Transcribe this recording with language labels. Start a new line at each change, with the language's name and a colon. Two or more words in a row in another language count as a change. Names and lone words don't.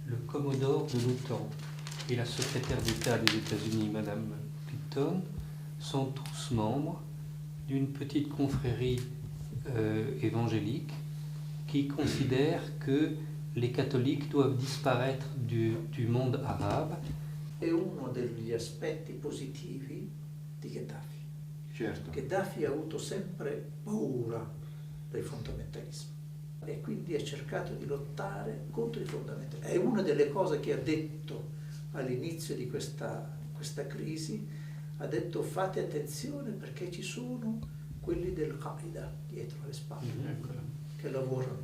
French: commodore de l'OTAN et la secrétaire d'État des États-Unis, Madame Clinton, sont tous membres d'une petite confrérie évangélique qui considère que les catholiques doivent disparaître du monde arabe.
Italian: È uno degli aspetti positivi di Gheddafi. Certo. Gheddafi ha avuto sempre paura dei fondamentalismi e quindi ha cercato di lottare contro i fondamentalismi. È una delle cose che ha detto all'inizio di questa crisi, ha detto fate attenzione perché ci sono quelli del Qaeda dietro le spalle, che lavorano.